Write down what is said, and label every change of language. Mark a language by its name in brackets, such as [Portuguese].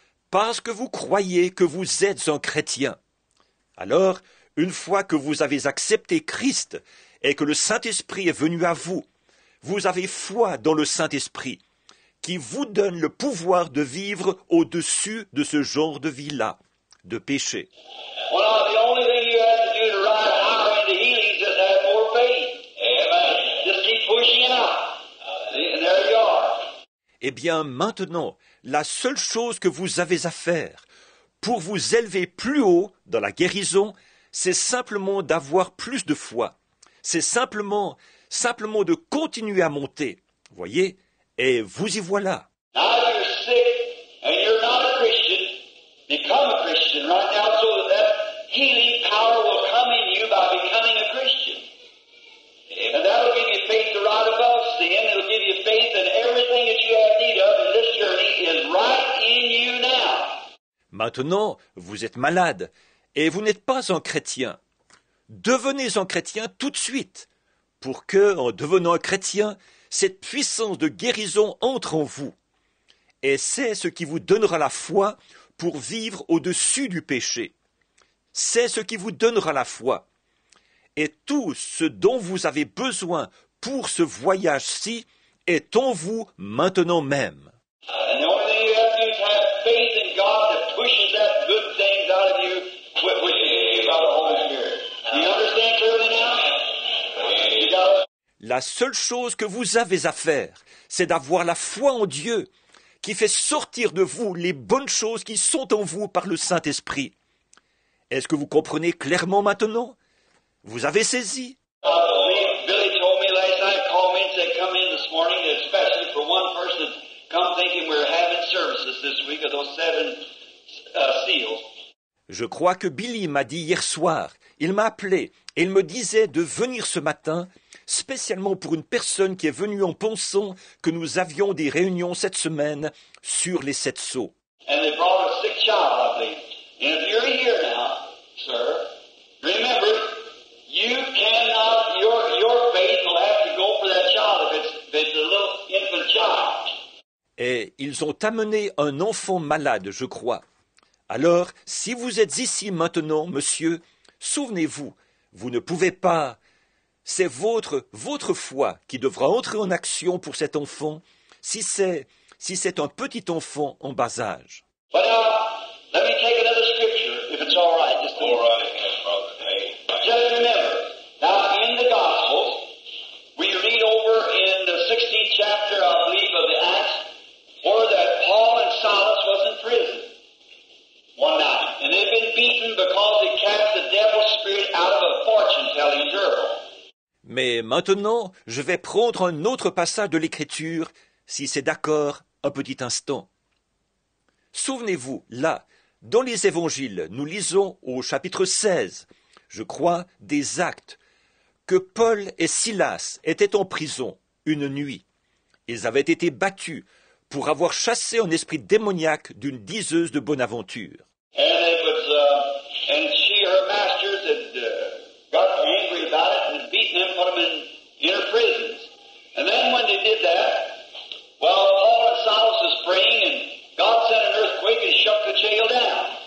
[French] Parce que vous croyez que vous êtes un chrétien. Alors, une fois que vous avez accepté Christ et que le Saint-Esprit est venu à vous, vous avez foi dans le Saint-Esprit, qui vous donne le pouvoir de vivre au-dessus de ce genre de vie-là, de péché. [English] Well, the only thing you have to do to rise higher into healing is just have more faith. Amen. Just keep pushing out. And there you are. [French] Eh bien, maintenant, la seule chose que vous avez à faire pour vous élever plus haut dans la guérison, c'est simplement d'avoir plus de foi. C'est simplement de continuer à monter. Voyez? Et vous y voilà. [English] Now you're sick and you're not a Christian. Become a Christian right now so that healing power will come in you by becoming a Christian. And that'll give you faith to rise above sin. It'll give you faith in everything that you have need of in this journey is right in you now. [French] Maintenant, vous êtes malade et vous n'êtes pas un chrétien. Devenez un chrétien tout de suite, pour que, en devenant un chrétien, cette puissance de guérison entre en vous. Et c'est ce qui vous donnera la foi pour vivre au-dessus du péché. C'est ce qui vous donnera la foi. Et tout ce dont vous avez besoin pour ce voyage-ci est en vous maintenant même. [English] And the only thing you have to do is have faith in God that pushes that good things out of you which is by the Holy Spirit. Do you understand clearly now? You got [French] La seule chose que vous avez à faire, c'est d'avoir la foi en Dieu, qui fait sortir de vous les bonnes choses qui sont en vous par le Saint-Esprit. Est-ce que vous comprenez clairement maintenant? Vous avez saisi? [English] Billy told me last night, called me and said, come in this morning, especially for one person, come thinking we're having services this week of those 7 seals. [French] Je crois que Billy m'a dit hier soir, il m'a appelé et il me disait de venir ce matin, spécialement pour une personne qui est venue en pensant que nous avions des réunions cette semaine sur les 7 sceaux. [English] And they brought a sick child, I believe. And if you're here now, sir, remember, you cannot, your faith will have to go for that child if it's a little infant child. [French] Et ils ont amené un enfant malade, je crois. Alors, si vous êtes ici maintenant, monsieur, souvenez-vous, vous ne pouvez pas. C'est votre foi qui devra entrer en action pour cet enfant, si c'est un petit enfant en bas âge. [English] But now, let me take another scripture, if it's all right. Just all right, brother. Hey. Just remember, now in the Gospels, we read over in the 16th chapter, I believe, of the Acts, where that Paul and Silas was in prison one night, and they'd been beaten because they cast the devil's spirit out of a fortune-telling girl. [French] Mais maintenant, je vais prendre un autre passage de l'Écriture, si c'est d'accord, un petit instant. Souvenez-vous, là, dans les évangiles, nous lisons au chapitre 16, je crois, des Actes, que Paul et Silas étaient en prison une nuit. Ils avaient été battus pour avoir chassé un esprit démoniaque d'une diseuse de bonne aventure. [English] And she, her masters, had got angry about it and had beaten them, put them in inner prisons. And then when they did that, well, Paul and Silas was praying, and God sent an earthquake and shut the jail down.